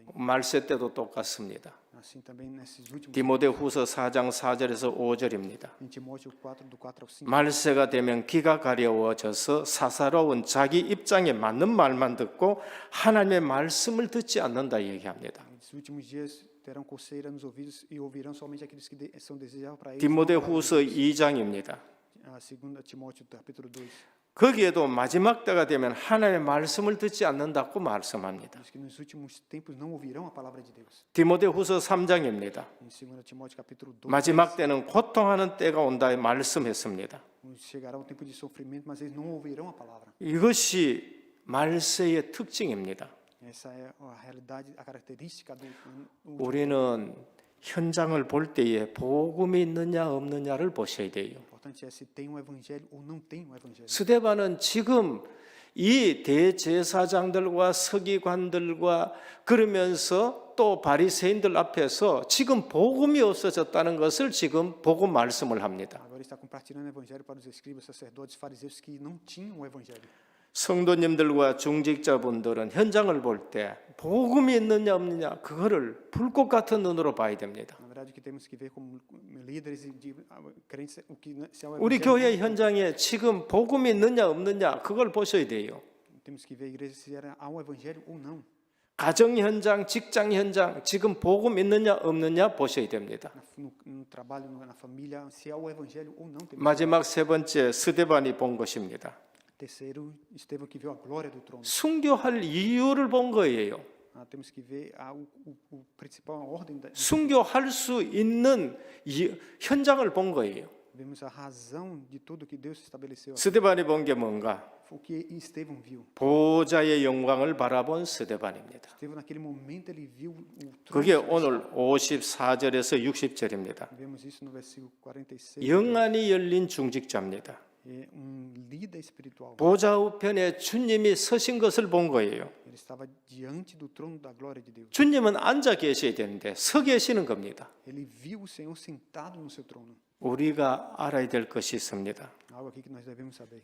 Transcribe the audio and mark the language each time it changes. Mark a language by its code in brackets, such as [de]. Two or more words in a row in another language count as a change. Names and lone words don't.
[ko] 말세 때도 똑같습니다. [pt] Assim também nesses últimos. [ko] 디모데후서 4장 4절에서 5절입니다. [pt] Em Timóteo 4, do 4 ao 5. [ko] 말세가 되면 귀가 가려워져서 사사로운 자기 입장에 맞는 말만 듣고 하나님의 말씀을 듣지 않는다 얘기합니다. [pt] Nesses últimos dias terão coceira nos ouvidos e ouvirão somente aqueles que são desejáveis para eles. [ko] 디모데후서 2장입니다. [pt] A segunda Timóteo capítulo 2. [ko] 거기에도 마지막 때가 되면 하나님의 말씀을 듣지 않는다고 말씀합니다. [pt] Diz que nos últimos tempos não ouvirão a palavra de Deus. [ko] 디모데후서 3장입니다. [pt] Em 2 Timóteo capítulo 2. [ko] 마지막 때는 고통하는 때가 온다 말씀했습니다. [pt] Chegará um tempo de sofrimento, mas eles não ouvirão a palavra. [ko] 이것이 말세의 특징입니다. [pt] Essa é a realidade, a característica do [ko] 우리는 현장을 볼 때에 복음이 있느냐 없느냐를 보셔야 돼요. [pt] O importante é se tem um evangelho ou não tem um evangelho. [ko] 스데반은 지금 이 대제사장들과 서기관들과 그러면서 또 바리새인들 앞에서 지금 복음이 없어졌다는 것을 지금 보고 말씀을 합니다. [pt] Agora está compartilhando o evangelho para os escribas, sacerdotes, fariseus que não tinham o evangelho. [ko] 성도님들과 중직자분들은 현장을 볼 때 복음이 있느냐 없느냐 그거를 불꽃 같은 눈으로 봐야 됩니다. [pt] Na verdade, o que temos que ver como líderes e crentes, o que se é o 우리 evangelho. [ko] 교회 현장에 지금 복음이 있느냐 없느냐 그걸 보셔야 돼요. [pt] Temos que ver a igreja se há um evangelho ou não. [ko] 가정 현장, 직장 현장 지금 복음 있느냐 없느냐 보셔야 됩니다. [pt] No trabalho, na família, se há o evangelho ou não. [ko] 마지막 세 번째 스데반이 본 것입니다. [pt] Terceiro, Estevão que viu a glória do trono. [ko] 순교할 이유를 본 거예요. [pt] Temos que ver o principal, a ordem da [ko] 순교할 수 있는 현장을 본 거예요. [pt] Vemos a razão de tudo que Deus estabeleceu. [ko] 스데반이 본 게 뭔가? [pt] O que Estevão viu. [ko] 보좌의 영광을 바라본 스데반입니다. [pt] Estevão, naquele momento, ele viu o 그게 trono. [ko] 오늘 54절에서 60절입니다. [pt] Vemos isso no versículo 46. [ko] 영안이 열린 중직자입니다. [pt] É líder espiritual. [ko] 보좌 우편에 주님이 서신 것을 본 거예요. [pt] Ele estava diante do trono da glória de Deus. [ko] 주님은 앉아 계셔야 되는데 서 계시는 겁니다. [pt] Ele viu o Senhor sentado no seu trono. [ko] 우리가 알아야 될 것이 있습니다. [pt] Algo aqui que nós devemos saber.